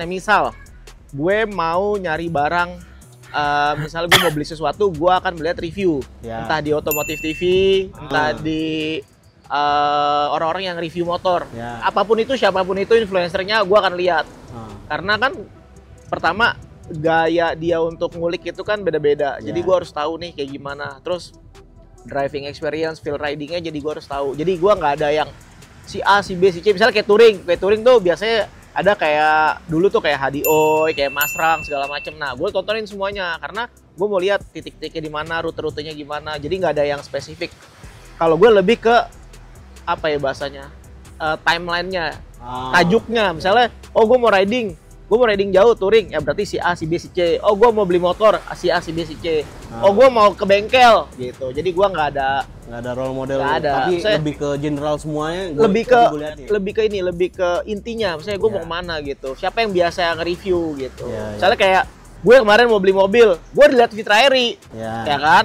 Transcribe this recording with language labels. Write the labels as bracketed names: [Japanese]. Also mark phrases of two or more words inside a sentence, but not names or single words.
[Indonesian] Misal gue mau nyari barang. Misalnya gue mau beli sesuatu, gue akan melihat review, entah di Otomotif TV, entah di orang-orang yang review motor, apapun itu, siapapun itu influencernya, gue akan lihat. Karena kan pertama gaya dia untuk ngulik itu kan beda-beda, jadi gue harus tahu nih kayak gimana. Terus [English] driving experience, [Indonesian] feel ridingnya, jadi gue harus tahu. Jadi gue nggak ada yang si A, si B, si C. Misalnya kayak touring tuh biasanya ada kayak dulu tuh kayak Hadioi, kayak Masrang segala macem. Nah, gue tontonin semuanya karena gue mau lihat titik-titiknya di mana, rute-rutenya gimana. Jadi nggak ada yang spesifik. Kalau gue lebih ke apa ya bahasanya, timelinenya, tajuknya. Misalnya, oh gue mau riding jauh touring, ya berarti si A, si B, si C. Oh gue mau beli motor, si A, si B, si C. Oh gue mau ke bengkel gitu. Jadi gue nggak ada [English] role model, [Indonesian] nggak ada. tapi Misalnya, lebih ke general semuanya. Lebih ke intinya. Misalnya gue mau kemana gitu. Siapa yang biasa nge-review gitu. Misalnya kayak gue kemarin mau beli mobil, gue lihat Fitraeri, ya kan.